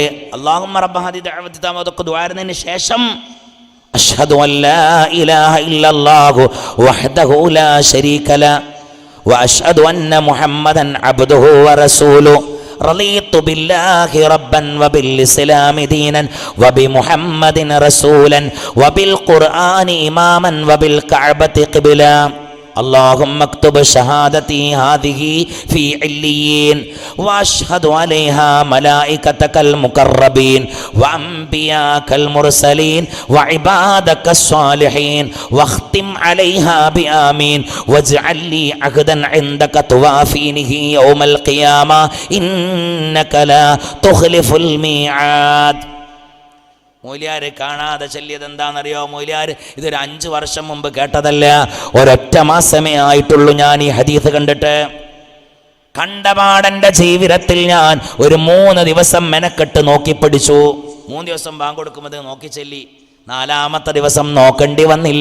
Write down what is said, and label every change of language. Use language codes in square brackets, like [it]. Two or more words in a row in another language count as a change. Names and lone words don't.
[ar] اللهم رب هذه الدعوة التامة [ml] ദുആറിനു ശേഷം [ar] أشهد أن لا إله إلا الله وحده لا شريك له وأشهد أن محمدا عبده ورسوله رضيت بالله ربا وبالإسلام دينا وبمحمد رسولا وبالقرآن إماما وبالكعبة قبلة. اللهم اكتب شهادتي هذه في عليين واشهد عليها ملائكتك المقربين وانبياءك المرسلين وعبادك الصالحين واختم عليها بآمين واجعل لي عهدا عندك توافينه يوم القيامة إنك لا تخلف الميعاد. [ml] മൗലിയാര് കാണാതെ ചൊല്ലിയത് എന്താണെന്നറിയോ? മൗലിയാർ ഇതൊരു 5 വർഷം മുമ്പ് കേട്ടതല്ല, ഒരൊറ്റ മാസമേ ആയിട്ടുള്ളൂ ഞാൻ ഈ ഹദീസ് കണ്ടിട്ട്. കണ്ടപാടൻ്റെ ജീവിതത്തിൽ ഞാൻ ഒരു 3 ദിവസം മെനക്കെട്ട് നോക്കി പഠിച്ചു. 3 ദിവസം ബാങ്ക് കൊടുക്കുമ്പോൾ നോക്കി ചെല്ലി. 4ാമത്തെ ദിവസം നോക്കേണ്ടി വന്നില്ല.